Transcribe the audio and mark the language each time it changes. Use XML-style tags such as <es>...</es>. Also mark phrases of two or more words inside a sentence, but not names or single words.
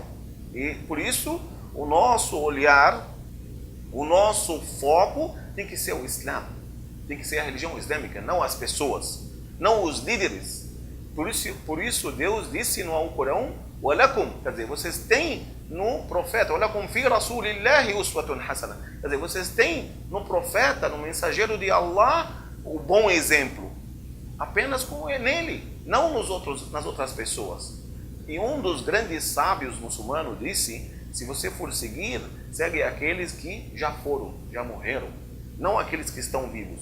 <pt>E por isso, o nosso olhar, o nosso foco tem que ser o Islã. Tem que ser a religião islâmica, não as pessoas, não os líderes. Por isso Deus disse no Alcorão, وَلَكُمْ, quer dizer, vocês têm no profeta,</pt> <ar>وَلَكُمْ فِي رَسُولِ اللَّهِ أُسْوَةٌ حَسَنَةٌ,</ar> <pt>quer dizer, vocês têm no profeta, no mensageiro de Allah, o bom exemplo, apenas nele, não nas outras pessoas. E um dos grandes sábios muçulmanos disse, se você for seguir, segue aqueles que já morreram, não aqueles que estão vivos.</pt>